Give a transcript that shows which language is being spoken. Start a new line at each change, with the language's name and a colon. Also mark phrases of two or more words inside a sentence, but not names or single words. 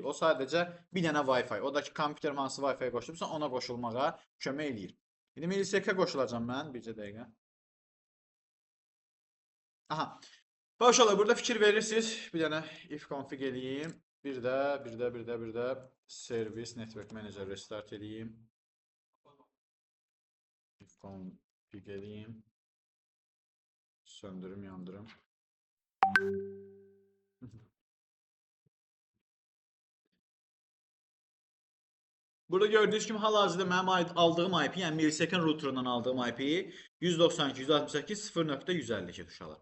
Azerbaijani: O sadəcə bir dənə Wi-Fi. O da ki, kompüterim hansı Wi-Fi-yə qoşulubsa ona qoşulmağa kömək eləyir. İndi Millisec-ə qoşulacam mən, bircə dəqiqə. Aha. Bax uşaqlar, burada fikir verirsiniz. Bir dənə if config eləyim. Bir də
English: service network manager restart
Azerbaijani: edeyim. If config edeyim. Söndürüm, yandırım. Burada gördüyünüz kimi hal-hazırda mənim aldığım IP, yəni Millisec'in routerundan aldığım IP 192.168.0.152 uşaqlar.